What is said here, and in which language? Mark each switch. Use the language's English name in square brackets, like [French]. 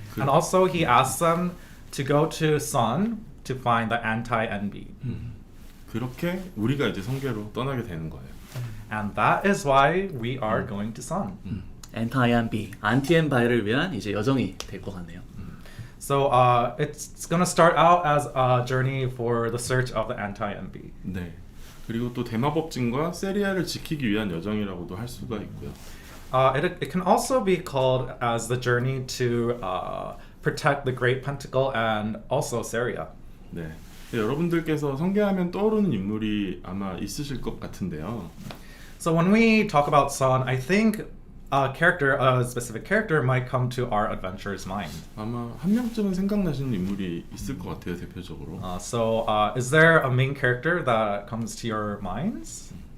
[English] And also he asked them to go to Sun to find the anti-envy. [Korean] 그렇게 우리가 이제 성계로 떠나게 되는 거예요. [English] And that is why we are going to Sun. [Korean] 엔타이안비, 안티엠바이를 위한 이제 여정이 될 것 같네요. [English] So it's gonna start out as a journey for the search of the anti-envy. [Korean] 네. 그리고 또 대마법진과 세리아를 지키기 위한 여정이라고도 할 수가 있고요. [English] It can also be called as the journey to protect the Great Pentacle and also Seria. [Korean] 네. 여러분들께서 성계하면 떠오르는 인물이 아마 있으실 것 같은데요. [English] So when we talk about Sun, I think a specific character might come to our adventurer's mind. [Korean] 아마 한 명쯤은 생각나시는 인물이 있을 것 같아요, 대표적으로. [English] So is there a main character that comes to your minds?